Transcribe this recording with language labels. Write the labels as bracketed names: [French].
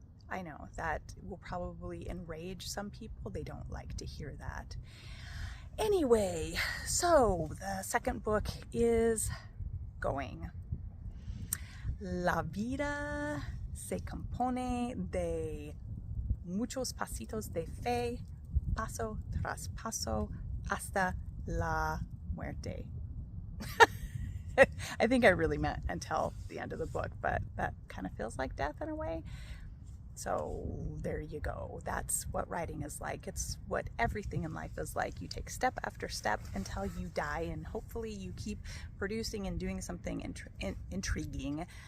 [English] I know that will probably enrage some people. They don't like to hear that. Anyway, so the second book is going. [Spanish] La vida se compone de muchos pasitos de fe, paso tras paso, hasta la muerte. [English] I think I really meant until the end of the book, but that kind of feels like death in a way. So there you go. That's what writing is like. It's what everything in life is like. You take step after step until you die, and hopefully you keep producing and doing something intriguing.